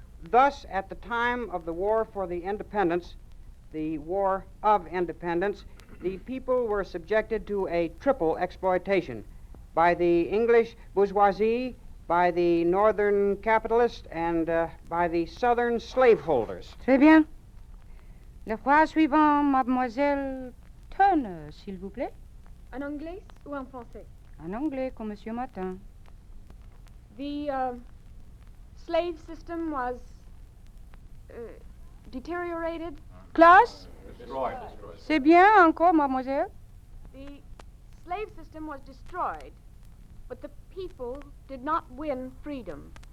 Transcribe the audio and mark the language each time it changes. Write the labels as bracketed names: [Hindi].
[English] Thus, at the time of the War for the Independence, the War of Independence, the people were subjected to a triple exploitation by the English bourgeoisie, by the northern capitalists, and by the southern slaveholders. [French] Très bien. Le fois suivant, mademoiselle Turner, s'il vous plaît. En anglais ou en français? En anglais, comme Monsieur Martin. [English] The slave system was deteriorated. [French] Classe? [English] Destroyed. [French] C'est bien, encore, mademoiselle. [English] The slave system was destroyed, but the people did not win freedom.